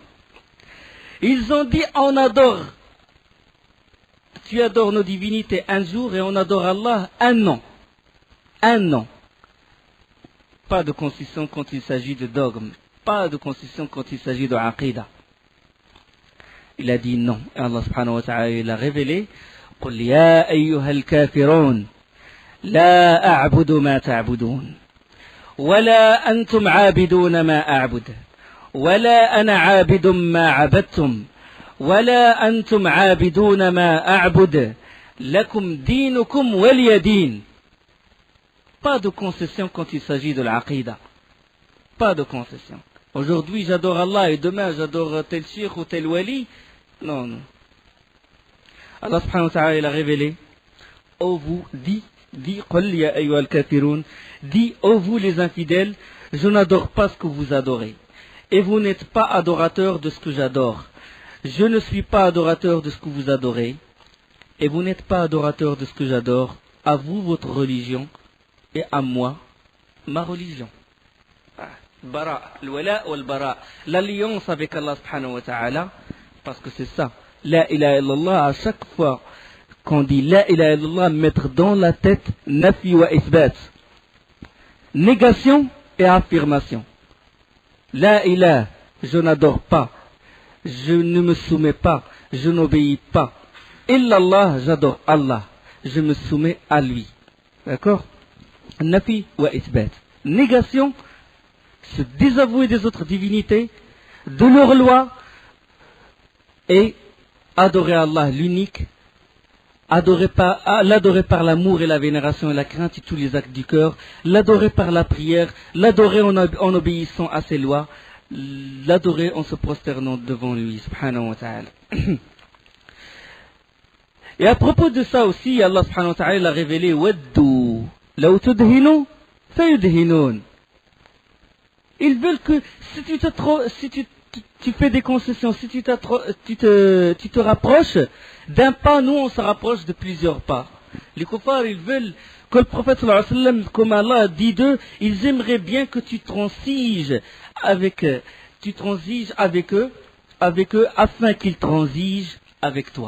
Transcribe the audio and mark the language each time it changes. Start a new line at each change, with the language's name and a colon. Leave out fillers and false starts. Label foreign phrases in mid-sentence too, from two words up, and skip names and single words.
French: Ils ont dit, on adore, tu adores nos divinités un jour et on adore Allah un an. Un an. Pas de concession quand il s'agit de dogme. Pas de concession quand il s'agit de aqidah. Il a dit non. Et Allah
Arabic: سبحانه وتعالى
French: il a révélé,
Arabic: قل يا أيها الكافرون لا أعبد ما تعبدون ولا أنتم عابدون ما أعبد ولا أنا عابد ما عبدتم ولا أنتم عابدون ما أعبد لكم دينكم ولي دين.
French: Pas de concession quand il s'agit de l'aqidah. Pas de concession. Aujourd'hui j'adore Allah et demain j'adore tel cheikh ou tel wali. Non, non. Allah
Arabic: سبحانه وتعالى
French: il a révélé, ô vous, dit,
Arabic: قل يا أيها الكافرون,
French: dit, ô vous les infidèles, je n'adore pas ce que vous adorez. Et vous n'êtes pas adorateurs de ce que j'adore. Je ne suis pas adorateur de ce que vous adorez. Et vous n'êtes pas adorateur de ce que j'adore. À vous votre religion et à moi ma religion.
Arabic: براء، الولاء والبراء.
French: L'alliance avec Allah
Arabic: سبحانه وتعالى,
French: parce que c'est ça.
Arabic: لا إله إلا الله,
French: à chaque fois qu'on dit
Arabic: لا إله إلا الله,
French: mettre dans la tête
Arabic: نفي وإثبات.
French: Négation et affirmation.
Arabic: لا إله,
French: je n'adore pas, je ne me soumets pas, je n'obéis pas. Illallah, j'adore Allah, je me soumets à lui. D'accord?
Arabic: نفي وإثبات.
French: Négation, se désavouer des autres divinités, de leurs lois, et adorer Allah l'unique, l'adorer par l'amour et la vénération et la crainte et tous les actes du cœur, l'adorer par la prière, l'adorer en obéissant à ses lois, l'adorer en se prosternant devant lui,
Arabic: سبحانه وتعالى.
French: Et à propos de ça aussi, Allah
Arabic: سبحانه وتعالى
French: a révélé
Arabic: ودوا لو تدهن فيدهنون.
French: Ils veulent que si tu fais des concessions, si tu te rapproches d'un pas, nous on se rapproche de plusieurs pas. Les kuffars, ils veulent que le prophète
Arabic: صلى الله عليه وسلم,
French: comme Allah a dit d'eux, ils aimeraient bien que tu transiges avec eux, afin qu'ils transigent avec toi.